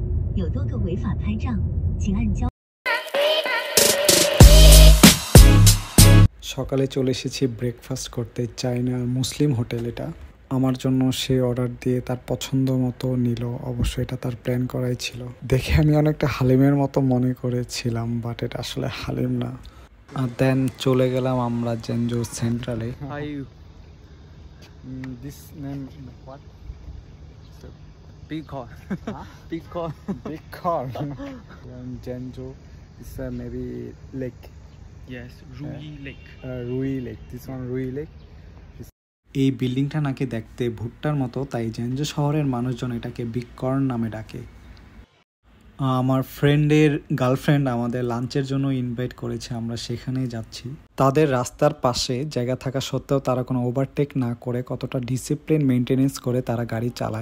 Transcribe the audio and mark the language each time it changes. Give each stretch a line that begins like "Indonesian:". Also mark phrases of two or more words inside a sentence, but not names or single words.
Chinese: 有多个违法拍账，请按交。
Bangla: সকালে চলে এসেছি ব্রেকফাস্ট করতে, চাইনা মুসলিম হোটেল। এটা আমার জন্য সে অর্ডার দিয়ে তার পছন্দ মতো নিল। অবশ্যই এটা তার প্ল্যান করাই ছিল। দেখে আমি অনেকটা হালিমের মতো মনে করেছিলাম, বাট এটা আসলে হালিম না। আর দেন চলে গেলাম আমরা জেনজু সেন্ট্রালে।
English: This name what? Big car. Big car. Big car. Jeonju is maybe lake. Yes, Rui Lake. Rui Lake. This one Rui Lake.
Bangla: এই বিল্ডিংটা নাকি দেখতে ভুট্টার মতো, তাই জেনজু শহরের মানুষজন এটাকে বিগ কর্ন নামে ডাকে। আমার ফ্রেন্ডের গার্লফ্রেন্ড আমাদের লাঞ্চের জন্য ইনভাইট করেছে, আমরা সেখানেই যাচ্ছি। তাদের রাস্তার পাশে জায়গা থাকা সত্ত্বেও তারা কোনো ওভারটেক না করে কতটা
English: discipline maintenance
Bangla: করে তারা গাড়ি চালায়।